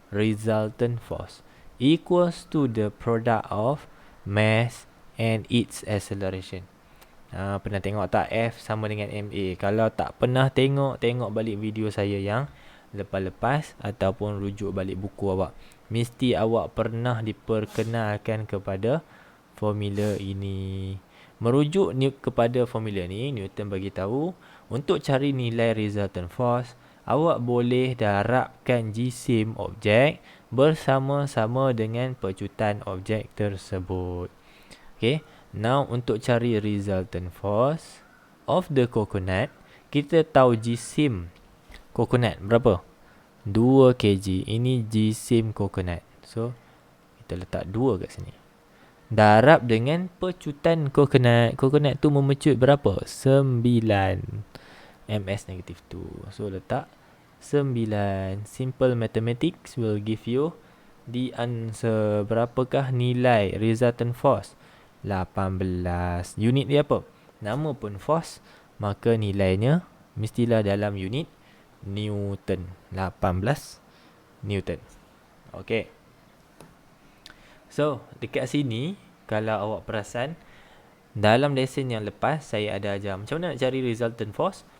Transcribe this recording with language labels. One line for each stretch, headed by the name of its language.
English: Resultant force equals to the product of mass and its acceleration.
Malay: Pernah tengok tak F sama dengan MA? Kalau tak pernah tengok balik video saya yang lepas-lepas ataupun rujuk balik buku awak. Mesti awak pernah diperkenalkan kepada formula ini. Merujuk kepada formula ni, Newton bagi tahu untuk cari nilai resultant force, awak boleh darabkan jisim objek bersama-sama dengan pecutan objek tersebut.
English: Okay, now
Malay: untuk cari resultant force
English: of the coconut,
Malay: kita tahu jisim coconut berapa? 2 kg. Ini jisim coconut. So, kita letak 2 kat sini. Darab dengan pecutan coconut. Coconut tu memecut berapa?
English: 9 ms negative 2.
Malay: So, letak 9.
English: Simple mathematics will give you the answer.
Malay: Berapakah nilai resultant force? 18. Unit dia apa? Nama pun force, maka nilainya mestilah dalam unit Newton. 18 Newton. Okay. So, dekat sini, kalau awak perasan, dalam lesson yang lepas, saya ada ajar macam mana nak cari resultant force.